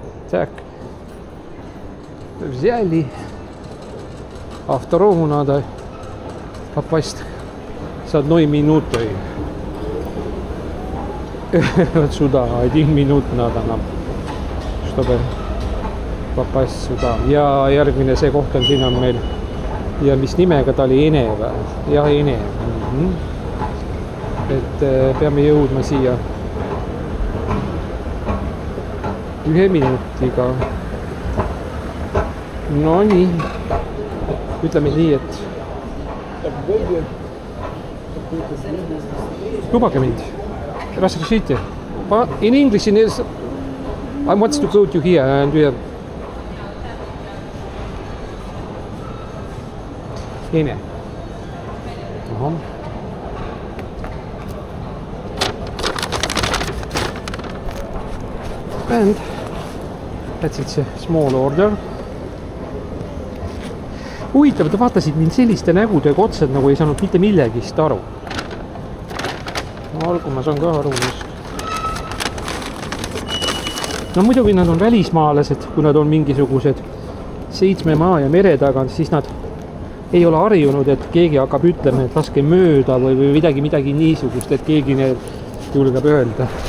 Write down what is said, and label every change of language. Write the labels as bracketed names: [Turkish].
[Russian] Так, взяли, а второму надо попасть с 1 минутой. Вот сюда, 1 минут надо нам, чтобы попасть sуда. [Estonian] Ja järgmine see koht on siin on meil ja mis nimega ta oli Ene või? Jah, Ene. Et peame jõudma siia 1 minutiga. No nii. Ütleme nii, et lubage mind. [Russian] Разрешите. [English] In English I want to go to here and we have Ene. Aha. And that's it's a small order. [Estonian] Huvitav, te vaatasid mind selliste nägudega otsad, nagu ei saanud mitte millegist aru. No olgu, ma saan ka aru just. No muidugi nad on välismaalased, kui nad on mingisugused 7 maa ja mere tagant, siis nad ei ole harjunud, et keegi hakkab ütlema, et laske mööda või midagi niisugust, et keegi need julgeb öelda.